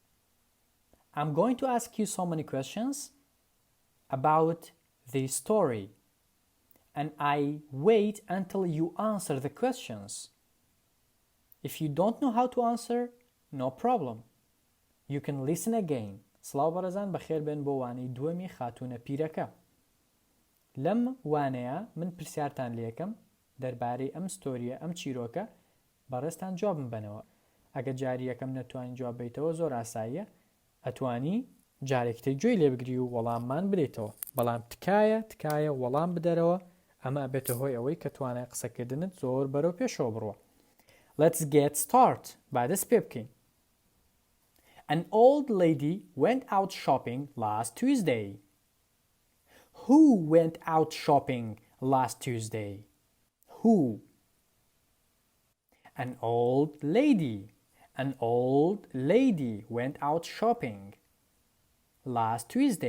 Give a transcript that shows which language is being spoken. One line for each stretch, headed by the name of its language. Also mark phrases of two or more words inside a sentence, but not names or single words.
English: I'm going to ask you so many questions about the story, and I wait until you answer the questions. If you don't know how to answer, no problem. You can listen again.
Central Kurdish: سڵاو بەڕێزان بەخێر بێن بۆ وانەی دووەمی خاتونە پیرەکە. لەم وانەیە من پرسیارتان لێکم دەربارەی ئەم ستۆریە ئەم چیرۆکە بەڕێستان جوابم بنەوە. ئەگە جاری یەکەم نەتوانی جواب بیتەوە زۆر ئاساییە، ئەتوانی جارێکتەی گوێی لێ بگری و وەڵاممان بدەیتەوە، بەڵام تکایە وەڵام بدەرەوە، ئەمە ئەبێتە هۆی ئەوەی کە توانای قسەکردنت زۆر بەرەو پێشەوە بڕوە.
English: Let's get started.
Central Kurdish: با دەست پێ بکەین.
English: An old lady went out shopping last Tuesday. Who went out shopping last Tuesday? Who? An old lady. An old lady went out shopping last Tuesday.